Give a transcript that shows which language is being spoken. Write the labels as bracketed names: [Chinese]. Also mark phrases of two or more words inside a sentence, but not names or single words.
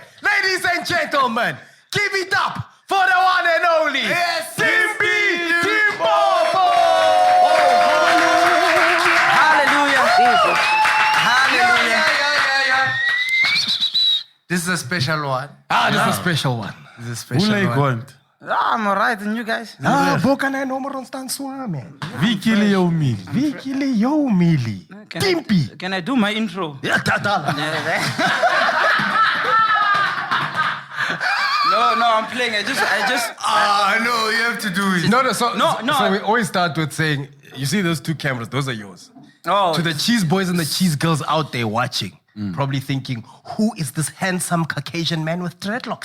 [English] Ladies and gentlemen, give it up for the one and only Dimpie Dimpopo. Hallelujah. Hallelujah. This is a special one. This is a special one. This is a special one. I'm alright, and you guys? [Afrikaans] Boka na nummer ons staan swame. Vikili Omili. Vikili yo mili. Dimpy. [English] Can I do my intro? [Afrikaans] Ja, tata. [English] No, I'm playing. I just. No, you have to do it. No. No. So we always start with saying, you see those 2 cameras, those are yours. Oh, To the cheese boys and the cheese girls out there watching, probably thinking, who is this handsome Caucasian man with dreadlocks?